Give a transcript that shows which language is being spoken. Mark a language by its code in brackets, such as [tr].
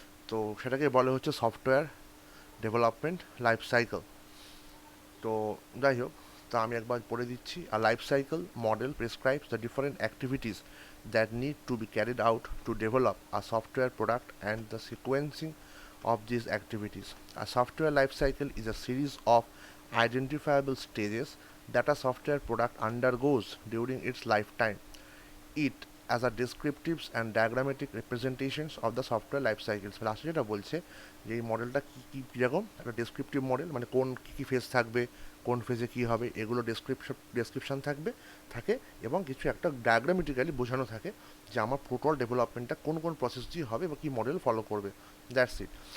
[bn] তো সেটাকে বলে হচ্ছে সফটওয়্যার ডেভেলপমেন্ট লাইফ সাইকেল। তো যাই হোক, তা আমি একবার পড়ে দিচ্ছি। [en] A life cycle model prescribes the different activities that need to be carried out to develop a software product and the sequencing of these activities. A software life cycle is a series of identifiable stages that a software product undergoes during its lifetime. It as a descriptives and diagrammatic representations of the software life cycles. [bn] লাস্টে যেটা বলছে যে এই মডেলটা কীরকম একটা descriptive model, মানে কোন কী ফেজ থাকবে, কোন ফেজে কী হবে, এগুলো ডেসক্রিপশন থাকে, এবং কিছু একটা ডায়াগ্রামেটিক্যালি বোঝানো থাকে যে আমার টোটাল ডেভেলপমেন্টটা কোন কোন প্রসেস দিয়ে হবে বা কী মডেল ফলো করবে। [en] That's it.